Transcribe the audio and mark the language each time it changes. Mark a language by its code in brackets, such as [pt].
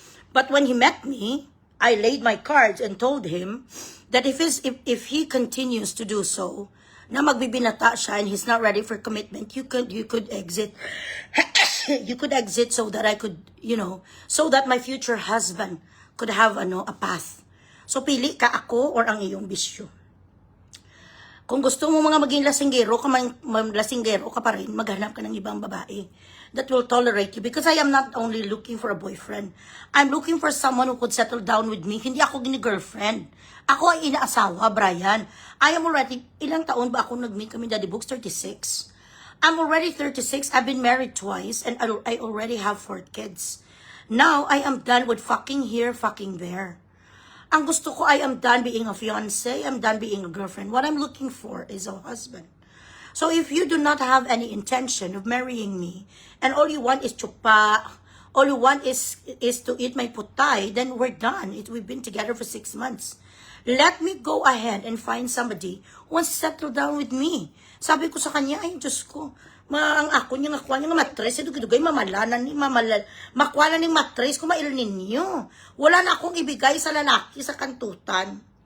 [en] But when he met me, I laid my cards and told him that if he continues to do so, [tl] na magbibinata siya [en] and he's not ready for commitment, you could exit. You could exit so that I could, so that my future husband could have a path. [tl] So pili ka ako or ang iyong bisyo. Kung gusto mo mga maging lasinggero ka pa rin, maghanap ka ng ibang babae [en] that will tolerate you. Because I am not only looking for a boyfriend. I'm looking for someone who could settle down with me. [tl] Hindi ako gini-girlfriend. Ako ay inaasawa, Brian. [en] I am already, [tl] ilang taon ba ako nag-meet kami, Daddy Books? 36. [en] I'm already 36. I've been married twice and I already have 4 kids. Now, I am done with fucking here, fucking there. [tl] Ang gusto ko, [en] I am done being a fiancé. I'm done being a girlfriend. What I'm looking for is a husband. So if you do not have any intention of marrying me, and all you want is chupa, all you want is to eat my putay, then we're done. We've been together for 6 months. Let me go ahead and find somebody who wants to settle down with me. [tl] Sabi ko sa kanya, ay, Diyos ko, ang ako niya, nakuha niya nga matres, dugay mamalanan ni makuha na ni matres, kumail ninyo. Wala na akong ibigay sa lalaki sa kantutan.